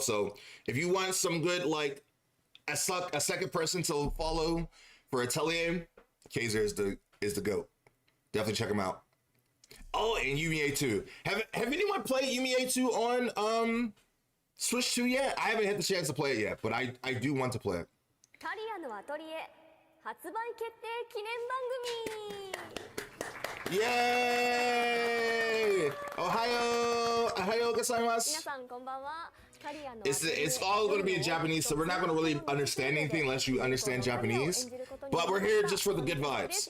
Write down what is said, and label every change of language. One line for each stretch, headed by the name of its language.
English: So if you want some good, like, a second person to follow for Atelier, Kazer is the GOAT. Definitely check him out. Oh, and Yumiya 2. Have anyone played Yumiya 2 on Switch 2 yet? I haven't had the chance to play it yet, but I do want to play it.
Japanese: Karia no Atelier 発売決定記念番組 Yay! Ohayo gozaimasu. 皆さんこんばんは Karia no
English: It's all going to be in Japanese, so we're not going to really understand anything unless you understand Japanese. But we're here just for the good vibes.